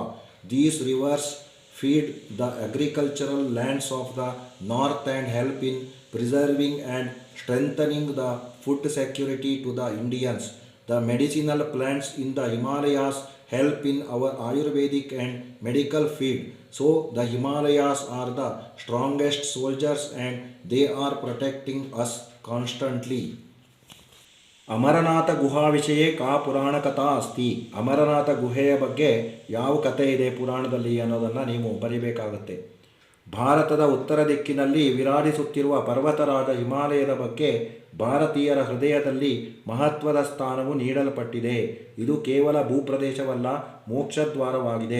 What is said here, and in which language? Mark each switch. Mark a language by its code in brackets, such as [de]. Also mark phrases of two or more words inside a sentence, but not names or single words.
[en] These rivers feed the agricultural lands of the north and help in preserving and strengthening the food security to the Indians. The medicinal plants in the Himalayas help in our Ayurvedic and medical field. So the Himalayas are the strongest soldiers and they are protecting us constantly. [sa] ಅಮರನಾಥ ಗುಹಾ ವಿಷಯೇ ಕಾ ಪುರಾಣ ಕಥಾ ಅಸ್ತಿ. [kn] ಅಮರನಾಥ ಗುಹೆಯ ಬಗ್ಗೆ ಯಾವ ಕಥೆ ಇದೆ ಪುರಾಣದಲ್ಲಿ ಅನ್ನೋದನ್ನು ನೀವು ಬರಿಬೇಕಾಗುತ್ತೆ. ಭಾರತದ ಉತ್ತರ ದಿಕ್ಕಿನಲ್ಲಿ ವಿರಾಜಿಸುತ್ತಿರುವ ಪರ್ವತರಾದ ಹಿಮಾಲಯದ ಬಗ್ಗೆ ಭಾರತೀಯರ ಹೃದಯದಲ್ಲಿ ಮಹತ್ವದ ಸ್ಥಾನವು ನೀಡಲ್ಪಟ್ಟಿದೆ. ಇದು ಕೇವಲ ಭೂಪ್ರದೇಶವಲ್ಲ, ಮೋಕ್ಷದ್ವಾರವಾಗಿದೆ.